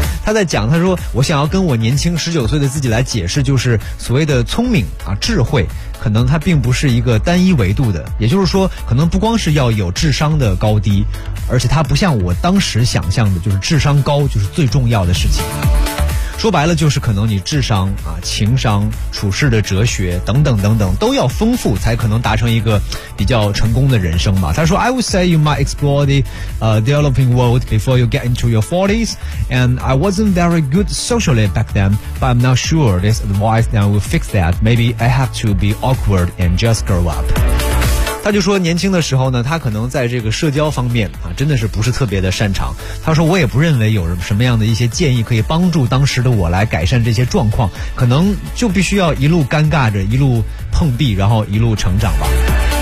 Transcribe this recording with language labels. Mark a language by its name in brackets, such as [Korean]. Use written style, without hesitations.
[Chinese] 他在讲，他说我想要跟我年轻19岁的自己来解释，就是所谓的聪明啊，智慧可能它并不是一个单一维度的，也就是说可能不光是要有智商的高低，而且它不像我当时想象的就是智商高就是最重要的事情。说白了就是可能你智商啊、情商、处事的哲学等等等等都要丰富，才可能达成一个比较成功的人生吧。他说 [English] I would say you might explore the developing world before you get into your 40s and I wasn't very good socially back then but I'm not sure this advice now will fix that. Maybe I have to be awkward and just grow up。 [Chinese] 他就说年轻的时候呢，他可能在这个社交方面啊，真的是不是特别的擅长。他说我也不认为有什么样的一些建议可以帮助当时的我来改善这些状况，可能就必须要一路尴尬着，一路碰壁，然后一路成长吧。